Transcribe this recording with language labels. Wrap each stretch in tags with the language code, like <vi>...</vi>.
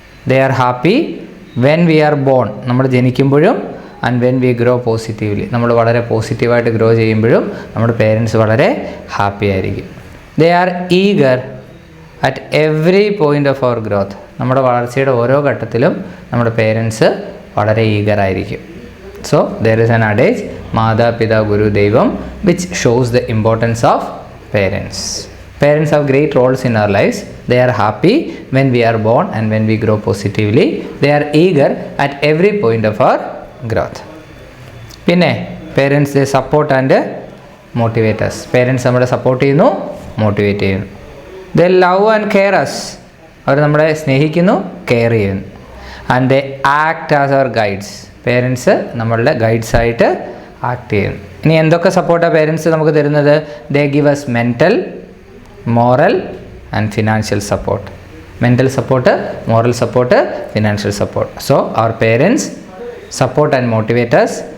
<en>they are happy when we are born,</en> <ml>നമ്മൾ ജനിക്കുമ്പോഴും,</ml> <en>and when we grow positively,</en> <ml>നമ്മൾ വളരെ പോസിറ്റീവായിട്ട് ഗ്രോ ചെയ്യുമ്പോഴും നമ്മുടെ പേരൻസ് വളരെ ഹാപ്പി ആയിരിക്കും.</ml> <en>They are eager at every point of our growth.</en> <ml>നമ്മുടെ വളർച്ചയുടെ ഓരോ ഘട്ടത്തിലും നമ്മുടെ പേരൻസ് വളരെ ഈഗറായിരിക്കും.</ml> <en>So there is an adage</en> <sa>Mada Pida Guru Devam</sa> <en>which shows the importance of parents. Parents have great roles in our lives. They are happy when we are born and when we grow positively. They are eager at every point of our growth. പിന്നെ parents they support and motivate us.</en> <ml>Parents നമ്മളെ support ചെയ്യുന്നു, motivate ചെയ്യുന്നു.</ml> <en>They love and care us.</en> <ml>അവർ നമ്മളെ സ്നേഹിക്കുന്നു, care ചെയ്യുന്നു.</ml> <en>And they act as our guides.</en> <ml>Parents നമ്മളുടെ ഗൈഡ്സായിട്ട് act ചെയ്യുന്നു. ഇനി എന്തൊക്കെ സപ്പോർട്ടാണ് പേരൻസ് നമുക്ക് തരുന്നത്?</ml> <en>They give us mental, moral and financial support. Mental support, moral support, financial support. So our parents support and motivate us.</en>